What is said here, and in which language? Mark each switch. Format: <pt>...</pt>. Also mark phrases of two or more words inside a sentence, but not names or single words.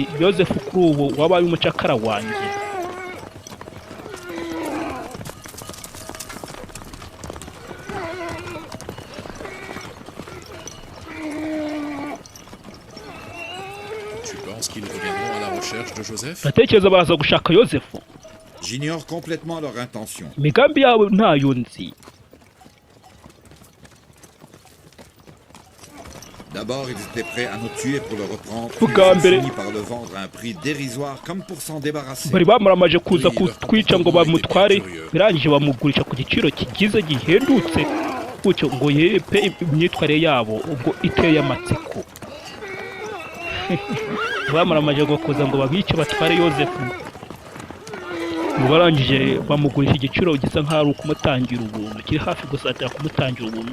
<rw>Yosefu kuri ubu wabaye umucakara wanjye. Natekereza baza gushaka Yosefu.</rw> <fr>J'ignore complètement leur intention.</fr> <rw>Imigambi yabo ntayo nzi.</rw> <fr>D'abord, ils étaient prêts à nous tuer pour le reprendre. Puis ils finit par le vendre à un prix dérisoire comme pour s'en débarrasser.</fr> <rw>Bari bamuramaje kuza kutwica ngo bamutware, birangije bamugurisha ku giciro kigize gihendutse. Gutyo ngo yepe imyitware yabo ubwo iteye amatsiko. Bamuramaje ngo kuza ngo babice batware Yosefu. Barangije bamugurisha igiciro gisa nk'aho ari ukumutangira ubuntu, kiri hafi gusatira kumutangira ubuntu.</rw>